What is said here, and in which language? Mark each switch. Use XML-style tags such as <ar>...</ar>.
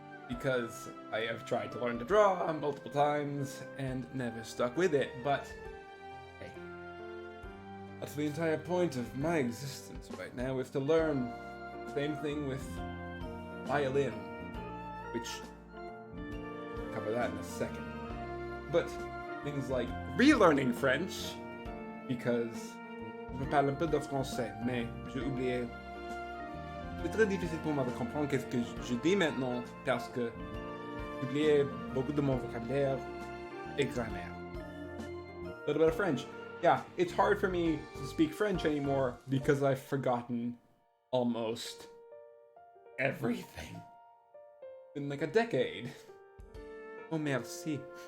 <en>because I have tried to learn to draw multiple times and never stuck with it, but hey, that's the entire point of my existence right now, is to learn. Same thing with violin, which I'll cover that in a second. But things like relearning French, because</en> <fr>je parle un peu de français, mais j'ai oublié. C'est très difficile pour moi de comprendre qu'est-ce que je dis maintenant, parce que j'ai oublié beaucoup de mon vocabulaire et grammaire.</fr> <en>A little bit of French. Yeah, it's hard for me to speak French anymore because I've forgotten almost everything. It's been like a decade. Oh, merci.</en>